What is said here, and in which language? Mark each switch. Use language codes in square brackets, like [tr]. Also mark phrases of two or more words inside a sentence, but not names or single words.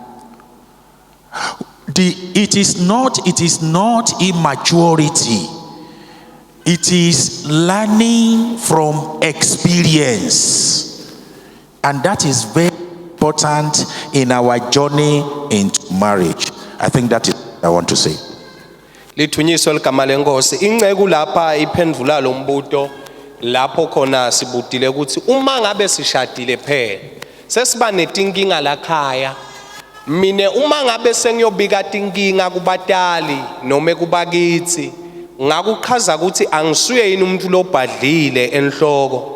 [en] It is not immaturity. It is learning from experience. And that is very important in our journey into marriage. I think that is what I want to say. [ss] Lithunyiswe ligama lenkosi. Inceku lapha iphendula lo mbuto lapho khona sibudile ukuthi uma ngabe sishadile phela sesiba netinkinga lakhaya. Mine uma ngabe sengiyobika tinkinga kubatali noma kubakithi ngakuchaza ukuthi angisuye yini umuntu lobhadlile enhloko.